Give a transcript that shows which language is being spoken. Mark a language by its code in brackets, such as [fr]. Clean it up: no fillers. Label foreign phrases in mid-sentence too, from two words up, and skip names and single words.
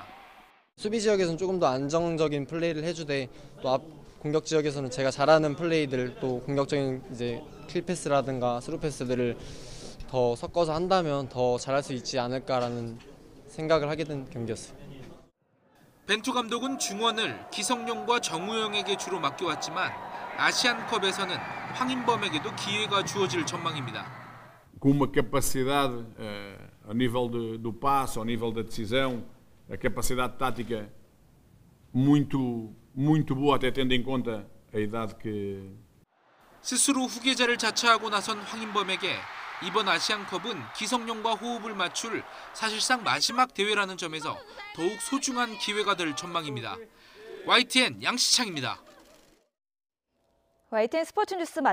[ko] 수비 지역에서는 조금 더 안정적인 플레이를 해주되 또 앞 공격 지역에서는 제가 잘하는 플레이들 또 공격적인 이제 킬 패스라든가 스루 패스들을 더 섞어서 한다면 더 잘할 수 있지 않을까라는 생각을 하게 된 경기였어요. 벤투 감독은 중원을 기성용과 정우영에게 주로 맡겨왔지만 아시안컵에서는 황인범에게도 기회가 주어질 전망입니다. [pt] Com uma capacidade a nível do passe, ao nível da decisão, a capacidade tática muito boa, até tendo em conta a idade que. [ko] 스스로 후계자를 자처하고 나선 황인범에게 이번 아시안컵은 기성용과 호흡을 맞출 사실상 마지막 대회라는 점에서 더욱 소중한 기회가 될 전망입니다. YTN 양시창입니다. YTN 스포츠 뉴스 마칩니다.